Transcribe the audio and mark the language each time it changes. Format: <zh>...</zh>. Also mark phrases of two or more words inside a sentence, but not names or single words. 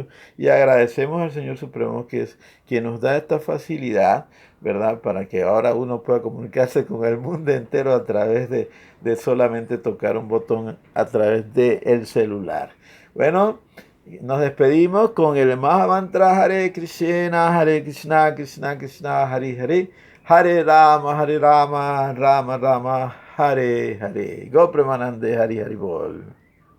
<es>Y agradecemos al Señor Supremo que es quien nos da esta facilidad, ¿verdad? Para que ahora uno pueda comunicarse con el mundo entero a través de solamente tocar un botón a través del celular. Bueno, nos despedimos con el Mahamantra</es> <sa>Hare Krishna, Krishna Krishna, Hare Hare. Hare Rama, Rama Rama, Hare Hare.</sa> <bn>Go Premanande Hari Hari Bol.</bn>